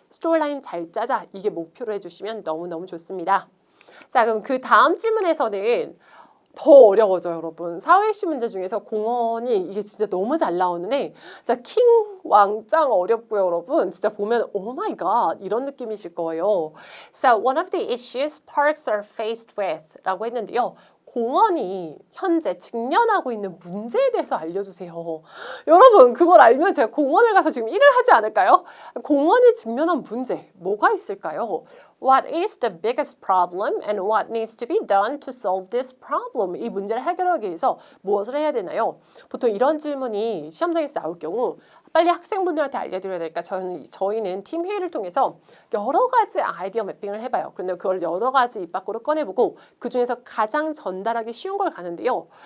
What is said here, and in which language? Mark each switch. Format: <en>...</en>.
<ko>스토리라인 잘 짜자. 이게 목표로 해주시면 너무너무 좋습니다. 자, 그럼 그 다음 질문에서는 더 어려워져요, 여러분. 사회이슈 문제 중에서 공원이 이게 진짜 너무 잘 나오는데 진짜 킹 왕짱 어렵고요, 여러분. 진짜 보면</ko> <en>오 마이 갓</en> <ko>이런 느낌이실 거예요.</ko> <en>So one of the issues parks are faced with</en> <ko>라고 했는데요. 공원이 현재 직면하고 있는 문제에 대해서 알려주세요. 여러분 그걸 알면 제가 공원을 가서 지금 일을 하지 않을까요? 공원이 직면한 문제 뭐가 있을까요?</ko> <en>What is the biggest problem and what needs to be done to solve this problem?</en> <ko>이 문제를 해결하기 위해서 무엇을 해야 되나요? 보통 이런 질문이 시험장에서 나올 경우 빨리 학생분들한테 알려드려야 될까? 저희는 팀 회의를 통해서 여러 가지 아이디어 매핑을 해봐요. 그런데 그걸 여러 가지 입 밖으로 꺼내보고 그중에서 가장 전달하기 쉬운 걸 가는데요.</ko>